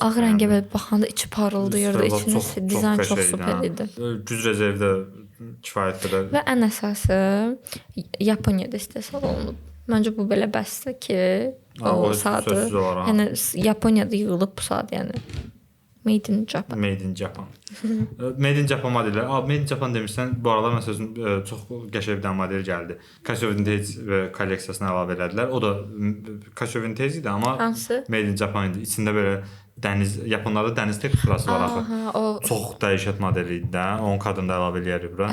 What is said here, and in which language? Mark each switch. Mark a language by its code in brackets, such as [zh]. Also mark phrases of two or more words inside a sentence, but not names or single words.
[az] Ağ rəngə belə baxanda içi parıldayırdı, içində dizayn çox super idi. Güc rezervi də kifayət qədər. Və ən əsası Yaponiyada istehsal olunub. Məncə bu belə bəsdir ki, o saatı. Yəni Yaponiyada yığılıb bu saat, yəni. [en] Made in Japan. Made in Japan. Made in Japan modellər. Made in Japan [az] demirsən, bu aralar məsələn çox qəşəng bir model gəldi. Casio Vintage kolleksiyasına əlavə elədilər. O da Casio Vintage idi, amma [en] Made in Japan [az] idi. İçində belə dəniz, Yaponlarda dəniz teksturası var axı. Çox dəhşət modeli idi də. Onun kadrında əlavə eləyərik bura.